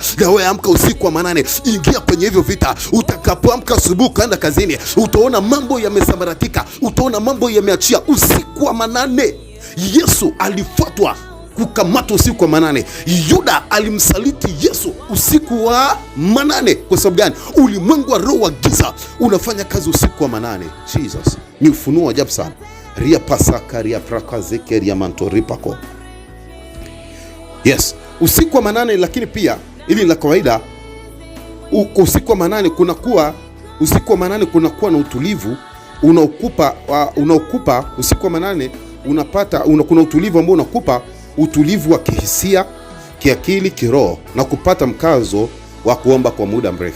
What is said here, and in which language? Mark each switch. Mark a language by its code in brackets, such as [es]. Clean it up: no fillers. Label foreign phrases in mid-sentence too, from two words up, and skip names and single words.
[sw] Na wewe amka usiku wa manane, ingia kwenye hivyo vita. Utakapoamka asubuhi kaenda kazini, utaona mambo yamesambaratika, utaona mambo yameachia. Usiku wa manane Yesu alifuatwa kukamatwa usiku wa manane. Yuda alimsaliti Yesu usiku wa manane. Kwa sababu gani? Ulimwengu wa roho wa giza unafanya kazi usiku wa manane. Jesus, ni ufunuo wa ajabu sana. Ria pasaka ria prakazeke ria mantoripako. Yes, usiku wa manane. Lakini pia ili la kawaida, usiku wa manane kunakuwa na utulivu unaokupa usiku wa manane. Kuna utulivu ambao unakupa utulivu wa kihisia, kiakili, kiroho, na kupata mkazo wa kuomba kwa muda mrefu.